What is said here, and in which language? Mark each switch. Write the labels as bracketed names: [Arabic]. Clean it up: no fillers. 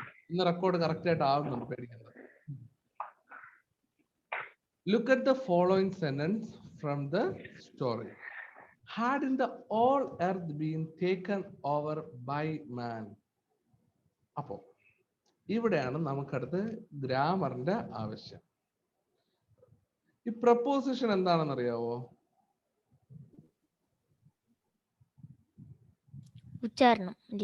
[Malayalam] ഇന്ന് record correct ആയിട്ട് ആവുന്നുണ്ട്, പേടിക്കണ്ട. [English] Look at the following sentence from the story. Hadn't the all earth been taken over by man? [Malayalam] അപ്പോ ഇവിടെയാണ് നമുക്കടുത്ത് ഗ്രാമറിന്റെ ആവശ്യം. ഈ പ്രപ്പോസിഷൻ എന്താണെന്ന് അറിയാവോ? ഉച്ചാരണം.